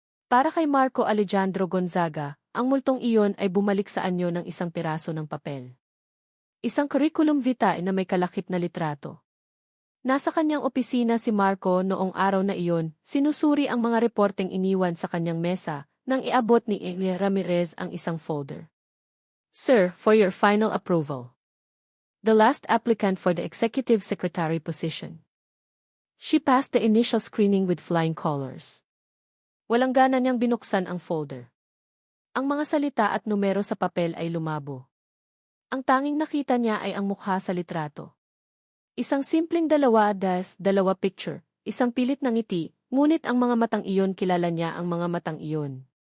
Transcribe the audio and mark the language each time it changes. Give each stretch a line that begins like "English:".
Filipino: Para kay Marco Alejandro Gonzaga, ang multong iyon ay bumalik sa anyo ng isang piraso ng papel. Isang curriculum vitae na may kalakip na litrato. Nasa kanyang opisina si Marco noong araw na iyon, sinusuri ang mga reporteng iniwan sa kanyang mesa, nang iabot ni Amy Ramirez ang isang folder.
English: Sir, for your final approval. The last applicant for the executive secretary position. She passed the initial screening with flying colors.
Filipino: Walang gana niyang binuksan ang folder. Ang mga salita at numero sa papel ay lumabo. Ang tanging nakita niya ay ang mukha sa litrato. Isang simpleng 2-2 picture, isang pilit na ngiti, ngunit ang mga matang iyon kilala niya ang mga matang iyon.